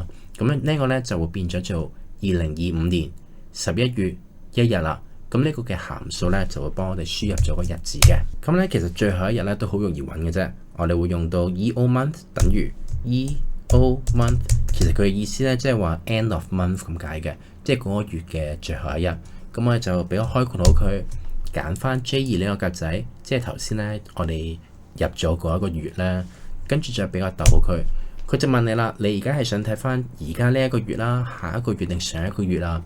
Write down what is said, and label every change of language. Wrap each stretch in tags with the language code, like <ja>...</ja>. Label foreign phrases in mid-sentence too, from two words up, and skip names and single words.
<yue>咁呢個咧就會變咗做2025年11月1日啦。咁呢個嘅函數咧就會幫我哋輸入咗個日子嘅。咁咧其實最後一日咧都好容易揾嘅啫。我哋會用到 EO month 等於 EO month， 其實佢嘅意思咧即係話</yue> <en>end of month</en> <yue>咁解嘅，即係嗰個月嘅最後一日。咁我哋就俾我開括號佢，揀翻 J2 呢個格仔，即係頭先咧我哋入咗嗰一個月咧，跟住再俾我逗號佢。佢就問你啦，你而家係想睇翻而家呢一個月啦，下一個月定上一個月啦？</yue>